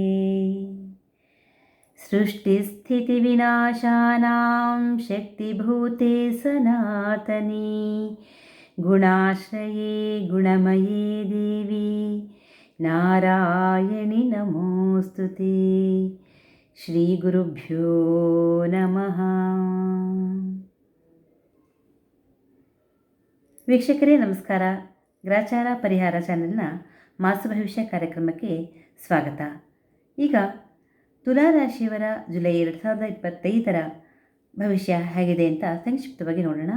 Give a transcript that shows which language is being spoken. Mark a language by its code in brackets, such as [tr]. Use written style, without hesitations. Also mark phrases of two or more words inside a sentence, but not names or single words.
[sa] सृष्टिस्थितिविनाशानां शक्तिभूते सनातनी गुणाश्रये गुणमये देवी नारायणि नमोऽस्तुते। ಶ್ರೀ ಗುರುಭ್ಯೋ ನಮಃ. [kn] ವೀಕ್ಷಕರೇ ನಮಸ್ಕಾರ. ಗ್ರಾಚಾರ ಪರಿಹಾರ ಚಾನೆಲ್ನ ಮಾಸ ಭವಿಷ್ಯ ಕಾರ್ಯಕ್ರಮಕ್ಕೆ ಸ್ವಾಗತ. ಈಗ ತುಲಾರಾಶಿಯವರ ಜುಲೈ 2025 ಭವಿಷ್ಯ ಹೇಗಿದೆ ಅಂತ ಸಂಕ್ಷಿಪ್ತವಾಗಿ ನೋಡೋಣ.